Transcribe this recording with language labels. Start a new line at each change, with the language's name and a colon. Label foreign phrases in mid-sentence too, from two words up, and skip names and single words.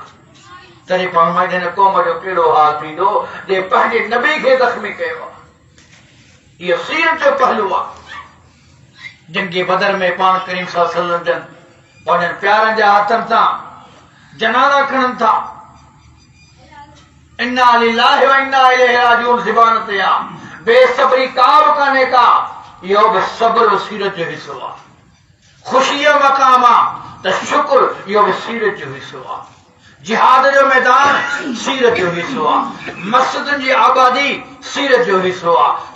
Sindhi: तॾहिं पाण मां हिन क़ौम जो कहिड़ो हाल थींदो जे पंहिंजे नबी खे ज़ख़्मी कयो आहे। इहो सीरत जो पहलू आहे। जंग बदर में पाण करीम
Arabic: صلى الله عليه وسلم
Sindhi: पंहिंजनि प्यारनि जे हथनि सां जनाज़ा खणनि था।
Arabic: إنا لله وإنا إليه راجعون
Sindhi: ज़बान ते आहे, बेसब्री का बि कान्हे का, इहो बि सब्र सीरत जो हिसो आहे। ख़ुशी जो मक़ाम आहे त शुक्र, इहो बि सीरत जो हिसो आहे। जिहाद जो मैदान सीरत जो हिसो आहे। मस्जिदनि जी आबादी सीरत जो हिसो आहे।